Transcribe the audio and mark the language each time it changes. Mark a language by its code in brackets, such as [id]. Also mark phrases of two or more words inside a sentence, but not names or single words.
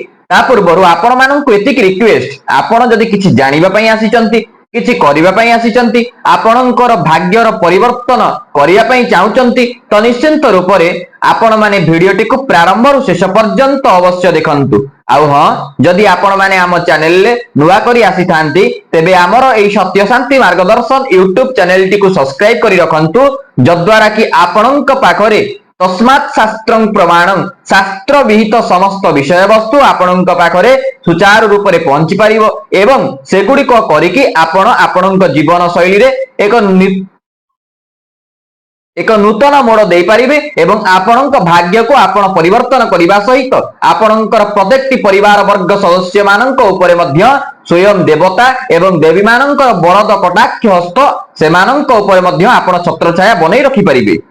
[or] ତା ପୂର୍ବ ଆପଣ ମାନଙ୍କ ଏତିକି ରିକ୍ୱେଷ୍ଟ ଆପଣ ଯଦି କିଛି ଜାଣିବା ପାଇଁ ଆସିଛନ୍ତି କିଛି କରିବା ପାଇଁ ଆସିଛନ୍ତି ଆପଣଙ୍କର ଭାଗ୍ୟର ପରିବର୍ତ୍ତନ କରିବା ପାଇଁ ଚାହୁଁଛନ୍ତି ତେବେ ନିଶ୍ଚିତ ରୂପ ରେ ଆପଣ ମାନେ ଭିଡିଓଟି କୁ ପ୍ରାରମ୍ଭ ରୁ ଶେଷ ପର୍ଯ୍ୟନ୍ତ ଅବଶ୍ୟ ଦେଖନ୍ତୁ। ଆଉ ହଁ ଯଦି ଆପଣ ମାନେ ଆମ ଚ୍ୟାନେଲ ଲେ ନୂଆ କରି ଆସି ଥାନ୍ତି ତେବେ ଆମର ଏଇ ସତ୍ୟ ଶାନ୍ତି ମାର୍ଗଦର୍ଶନ ୟୁଟ୍ୟୁବ ଚ୍ୟାନେଲ ଟି କୁ ସବସ୍କ୍ରାଇବ କରି ରଖନ୍ତୁ ଯଦ୍ୱାରା କି ଆପଣଙ୍କ ପାଖରେ [sa] तस्मात् शास्त्रं प्रमाणं [or] ଶାସ୍ତ୍ର ବିହିତ ସମସ୍ତ ବିଷୟ ବସ୍ତୁ ଆପଣଙ୍କ ପାଖରେ ସୁଚାରୁ ରୂପ ରେ ପହଞ୍ଚି ପାରିବ ଏବଂ ସେଗୁଡ଼ି କୁ କରିକି ଆପଣ ଆପଣଙ୍କ ଜୀବନ ଶୈଳୀ ରେ ଏକ ନୂତନ ମୋଡ଼ ଦେଇ ପାରିବେ ଏବଂ ଆପଣଙ୍କ ଭାଗ୍ୟ କୁ ଆପଣ ପରିବର୍ତ୍ତନ କରିବା ସହିତ ଆପଣଙ୍କର ପ୍ରତ୍ୟେକ ପରିବାର ବର୍ଗ ସଦସ୍ୟ ମାନଙ୍କ ଉପର ମଧ୍ୟ ସ୍ୱୟଂ ଦେବତା ଏବଂ ଦେବୀ ମାନଙ୍କର ବରଦ କଟାକ୍ଷ ହସ୍ତ ସେ ମାନଙ୍କ ଉପର ମଧ୍ୟ ଆପଣ ଛତ୍ର ଛାୟା ବନେଇ ରଖି ପାରିବେ।